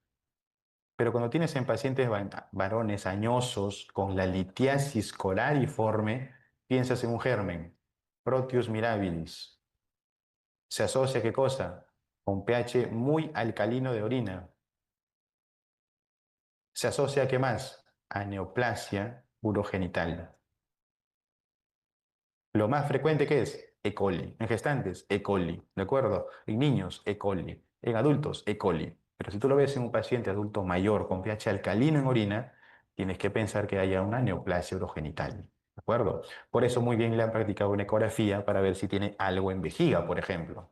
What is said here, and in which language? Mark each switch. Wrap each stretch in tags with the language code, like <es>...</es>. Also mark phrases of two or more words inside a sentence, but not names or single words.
<es>Pero cuando tienes en pacientes varones añosos con la litiasis coraliforme, piensas en un germen, Proteus mirabilis. ¿Se asocia qué cosa? Con pH muy alcalino de orina. ¿Se asocia a qué más? A neoplasia urogenital. Lo más frecuente que es E. coli. En gestantes, E. coli. ¿De acuerdo? En niños, E. coli. En adultos, E. coli. Pero si tú lo ves en un paciente adulto mayor con pH alcalino en orina, tienes que pensar que haya una neoplasia urogenital. ¿De acuerdo? Por eso muy bien le han practicado una ecografía para ver si tiene algo en vejiga, por ejemplo.</es>